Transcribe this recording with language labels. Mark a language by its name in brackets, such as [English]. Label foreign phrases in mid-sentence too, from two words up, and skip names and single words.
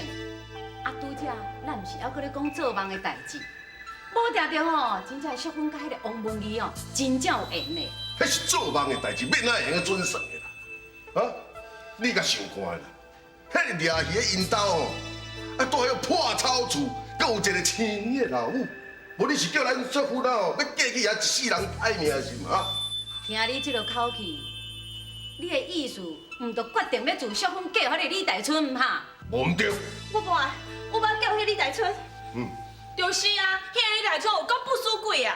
[Min Nan Chinese] 啊，拄则咱毋是还搁咧讲做梦的代志，无定着吼，真正淑芬甲迄个王文义哦，真正有缘的。迄是做梦的代志，要哪会用准算的啦？啊，你甲想看啦，迄个掠鱼的因兜哦，啊，住迄个破草厝，佮有一个青衣的老母，无你是叫咱淑芬啊哦，要嫁去遐一世人歹命是吗？听你这个口气，你的意思毋就决定要自淑芬嫁迄个李大春毋哈？无毋对。我无爱，我要叫迄个李大春。就是啊，迄个李大春有够不输鬼啊！